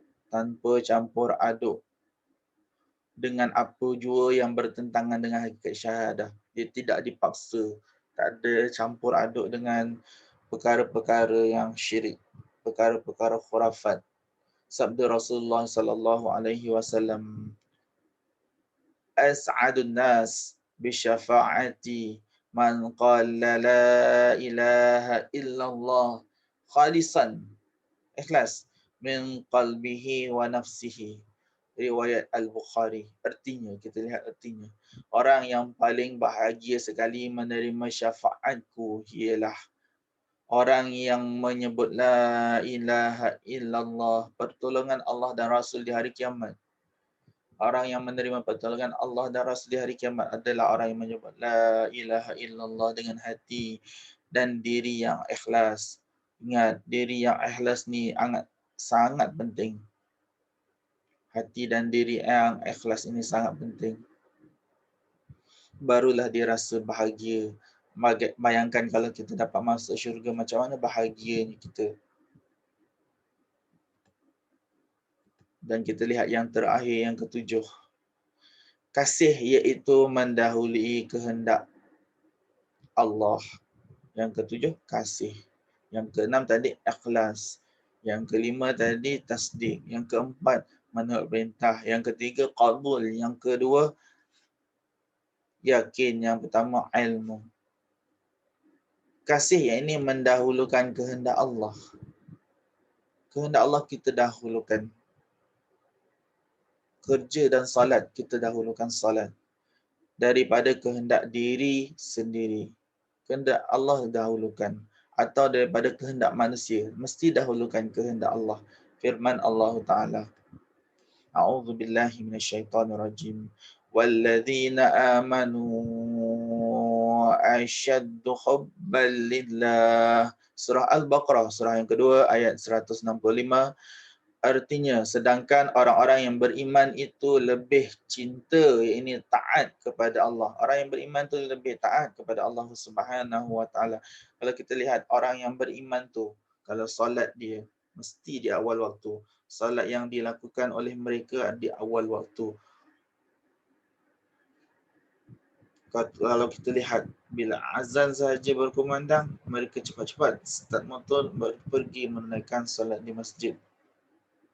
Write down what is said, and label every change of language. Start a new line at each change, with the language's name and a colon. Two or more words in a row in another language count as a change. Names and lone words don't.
Malay: Tanpa campur aduk dengan apa jua yang bertentangan dengan hakikat syahadah. Dia tidak dipaksa. Tak ada campur aduk dengan perkara-perkara yang syirik, perkara-perkara khurafat.
Arabic: Sabda Rasulullah صلى الله عليه وسلم، أسعد الناس بشفاعتي من قال لا إله إلا الله خالصا، إخلاص، من قلبه ونفسه.
Malay: Riwayat Al-Bukhari. Artinya, kita lihat artinya. Orang yang paling bahagia sekali menerima syafaatku ialah orang yang menyebut
Arabic: لا إله إلا الله,
Malay: pertolongan Allah dan Rasul di hari kiamat. Orang yang menerima pertolongan Allah dan Rasul di hari kiamat adalah orang yang menyebut
Arabic: لا إله إلا الله
Malay: dengan hati dan diri yang ikhlas. Ingat, diri yang ikhlas ni sangat penting. Hati dan diri yang ikhlas ini sangat penting. Barulah dia rasa bahagia. Bayangkan kalau kita dapat masuk syurga, macam mana bahagianya kita. Dan kita lihat yang terakhir, yang ke-7. Kasih iaitu mendahului kehendak Allah. Yang ke-7, kasih. Yang ke-6 tadi ikhlas. Yang ke-5 tadi tasdik. Yang ke-4 menurut perintah. Yang ketiga qabul. Yang kedua yakin. Yang pertama ilmu. Kasih yang ini mendahulukan kehendak Allah. Kehendak Allah kita dahulukan. Kerja dan salat kita dahulukan salat. Daripada kehendak diri sendiri. Kehendak Allah dahulukan. Atau daripada kehendak manusia. Mesti dahulukan kehendak Allah. Firman Allah Ta'ala.
Arabic: أعوذ بالله من الشيطان الرجيم. والذين آمنوا أشد حبا لله.
Malay: Surah Al-Baqarah, surah yang kedua ayat 165. Artinya, sedangkan orang-orang yang beriman itu lebih cinta, ini taat kepada Allah. Orang yang beriman itu lebih taat kepada Allah
Arabic: سبحانه وتعالى.
Malay: Kalau kita lihat orang yang beriman tu, kalau solat dia mesti di awal waktu. Solat yang dilakukan oleh mereka di awal waktu. Kalau kita lihat, bila azan sahaja berkumandang, mereka cepat-cepat start motor pergi menunaikan solat di masjid.